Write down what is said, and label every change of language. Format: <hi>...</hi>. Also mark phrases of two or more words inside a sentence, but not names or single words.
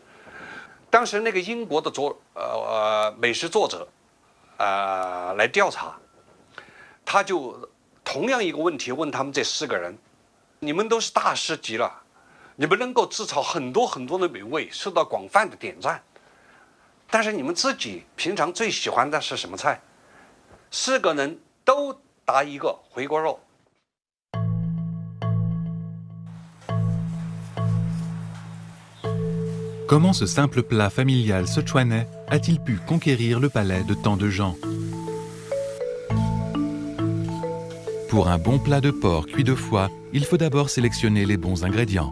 <zh>当时那个英国的美食作者来调查，他就同样一个问题问他们这4个人：你们都是大师级了，你们能够制造很多很多的美味，受到广泛的点赞，但是你们自己平常最喜欢的是什么菜？4个人都答一个回锅肉。</zh> <fr>Comment ce simple plat familial sichuanais a-t-il pu conquérir le palais de tant de gens? Pour un bon plat de porc cuit 2 fois, il faut d'abord sélectionner les bons ingrédients.</fr>